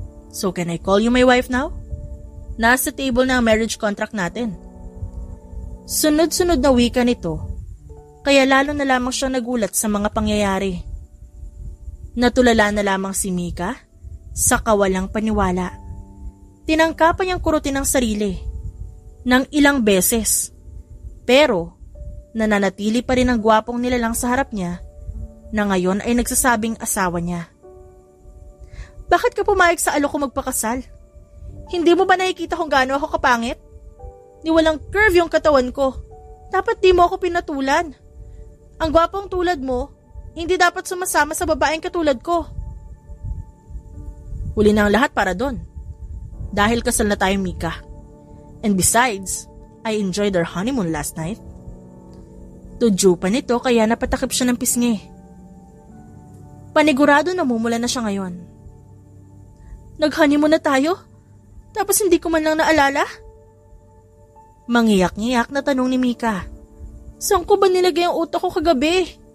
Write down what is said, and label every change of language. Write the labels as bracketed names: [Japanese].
[English] So can I call you my wife now? [Filipino] Nasa table na ang marriage contract natin. Sunod-sunod na wika nito, kaya lalo na lamang siyang nagulat sa mga pangyayari. Natulala na lamang si Mika sa kawalang paniwala. Tinangkapan niyang kurutin ang sarili ng ilang beses, pero nananatili pa rin ang gwapong nilalang sa harap niya na ngayon ay nagsasabing asawa niya. Bakit ka pumayag sa alok ko magpakasal? Hindi mo ba nakikita kung gaano ako kapangit? Ni walang curve yung katawan ko. Dapat di mo ako pinatulan. Ang gwapong tulad mo, hindi dapat sumasama sa babaeng katulad ko. Huli na ang lahat para doon. Dahil kasal na tayo, Mika. [English] And besides, I enjoyed our honeymoon last night. [Filipino] Tudyo pa nito kaya napatakip siya ng pisngi. Panigurado namumula na siya ngayon. Nag-honeymoon na tayo? Tapos hindi ko man lang naalala? Mangiyak-ngiyak na tanong ni Mika. Saan ko ba nilagay ang utak ko kagabi?